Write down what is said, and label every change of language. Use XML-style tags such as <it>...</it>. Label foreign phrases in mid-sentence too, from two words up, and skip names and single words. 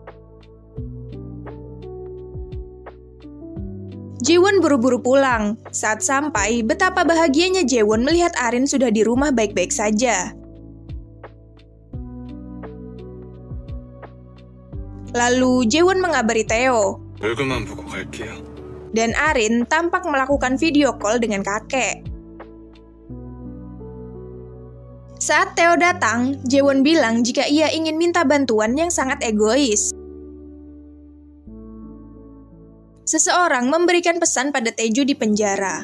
<id>Jaewon buru-buru pulang. Saat sampai, betapa bahagianya Jaewon melihat Arin sudah di rumah baik-baik saja. Lalu Jaewon mengabari Tae-oh,</id> <ko>얼굴만 보고 갈게요.</ko> <id>dan Arin tampak melakukan</id> <en>video call</en> <id>dengan kakek. Saat Tae-oh datang, Jaewon bilang jika ia ingin minta bantuan yang sangat egois. Seseorang memberikan pesan pada Taeju di penjara.</id>